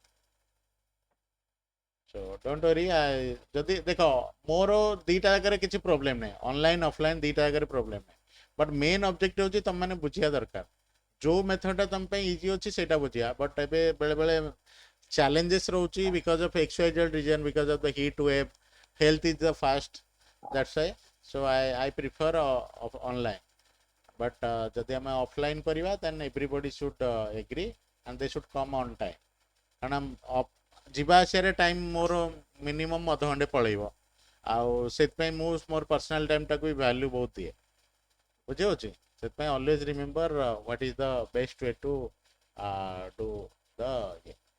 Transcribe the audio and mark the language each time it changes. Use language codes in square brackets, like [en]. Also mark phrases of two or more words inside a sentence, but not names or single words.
[en] so don't worry. [or] ଯଦି ଦେଖ ମୋର ଦିଟା ଜାଗାରେ କିଛି ପ୍ରୋବ୍ଲେମ୍ ନାହିଁ, [en] online offline [or] ଦିଟା ଜାଗାରେ ପ୍ରୋବ୍ଲେମ୍ ନାହିଁ, [en] but main objective [or] ହେଉଛି ତମମାନେ ବୁଝିବା ଦରକାର ଯୋଉ ମେଥଡ଼ଟା ତମ ପାଇଁ ଇଜି ଅଛି ସେଇଟା ବୁଝିବା। ବଟ୍ ଏବେ ବେଳେବେଳେ [en] challenges ରହୁଛି because of XYZ reason, because of the heat wave, health is the first, that's why so I prefer online. But [or] ଯଦି ଆମେ ଅଫଲାଇନ୍ କରିବା [en] then everybody should agree and they should come on time, [or] କାରଣ ଯିବା ଆସିବାରେ ଟାଇମ୍ ମୋର ମିନିମମ୍ ଅଧଘଣ୍ଟେ ପଳେଇବ, ଆଉ ସେଥିପାଇଁ ମୁଁ ମୋର ପର୍ସନାଲ୍ ଟାଇମ୍ଟାକୁ ବି ଭ୍ୟାଲ୍ୟୁ ବହୁତ ଦିଏ, ବୁଝିହେଉଛି। [en] ସେଥିପାଇଁ always remember what is the best way to do the ଇଏ।